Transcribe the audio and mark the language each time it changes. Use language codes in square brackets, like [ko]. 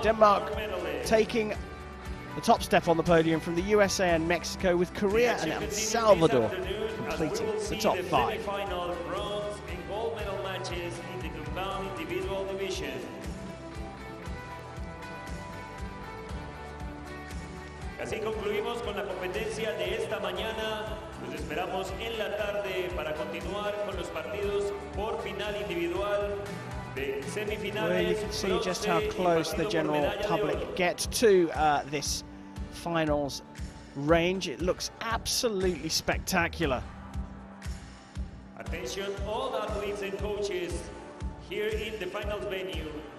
[en] Denmark taking the top step on the podium from the USA and Mexico, with Korea and El Salvador completing the top five. Final bronze and gold medal matches in the compound individual division. [es] Así concluimos con la competencia de esta mañana. Los esperamos en la tarde para continuar con los partidos por final individual de semifinales. [en] Well, you can see just how close the general public get to this finals range. It looks absolutely spectacular. Attention all athletes and coaches here in the finals venue.